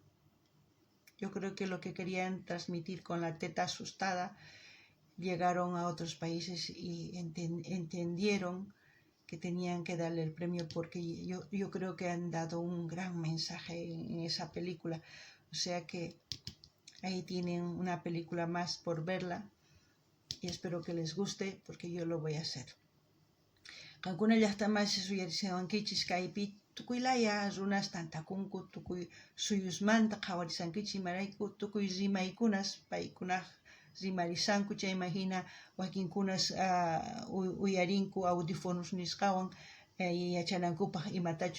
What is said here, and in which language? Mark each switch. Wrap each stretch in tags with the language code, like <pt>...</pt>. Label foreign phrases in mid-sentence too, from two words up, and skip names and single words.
<es>Yo creo que lo que querían transmitir con La teta asustada, llegaron a otros países y entendieron que tenían que darle el premio, porque yo creo que han dado un gran mensaje en esa película. O sea que ahí tienen una película más por verla y espero que les guste, porque yo lo voy a hacer.</es> <qu>Kankuna llaqtaman suyarisankichis kaypi tukuylaya runas tantakunku tukuy suyusmanta qhawarisankichis imarayku tukuy rimaykunas paykunaq rimarisanku, chayma hina wakinkunas uyarinku audífonos nisqawan yachanankupaq imatachus</qu>